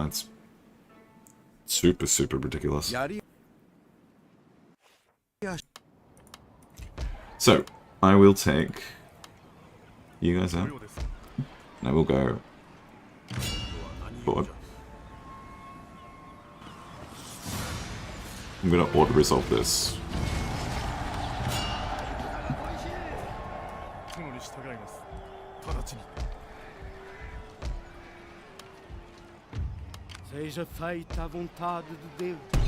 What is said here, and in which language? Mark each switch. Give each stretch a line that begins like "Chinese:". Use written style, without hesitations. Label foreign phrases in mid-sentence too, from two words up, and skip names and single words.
English: It's super, super ridiculous. So, I will take you guys out, and I will go forward. I'm gonna auto-resolve this.
Japanese: 殿に従います。直ちに。
Portuguese: Seja feita a vontade de Deus.